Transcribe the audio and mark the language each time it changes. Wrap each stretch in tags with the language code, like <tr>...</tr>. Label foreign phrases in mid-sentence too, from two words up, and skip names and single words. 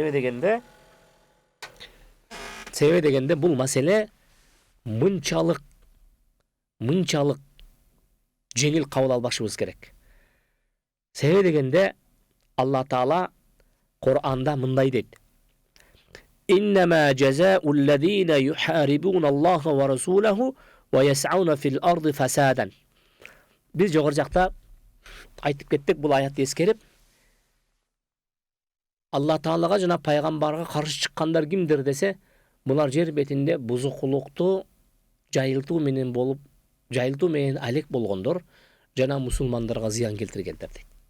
<ky>Себеби дегенде бул маселе мынчалык жеңил кабыл албашыбыз керек. Себеби дегенде Алла Таала Кур'анда мындай дейт.</ky> <ar>إنما جزاء الذين يحاربون الله ورسوله ويسعون في الأرض فسادا.</ar> <ky>Биз жогору жакта айтып кеттик, бул аятты эскерип, Алла Таалага жана пайгамбарга каршы чыккандар кимдир десе, булар жер бетинде бузукулукту жайылтуу менен алек болгондор жана мусулмандарга зыян келтиргендер дейт.</ky>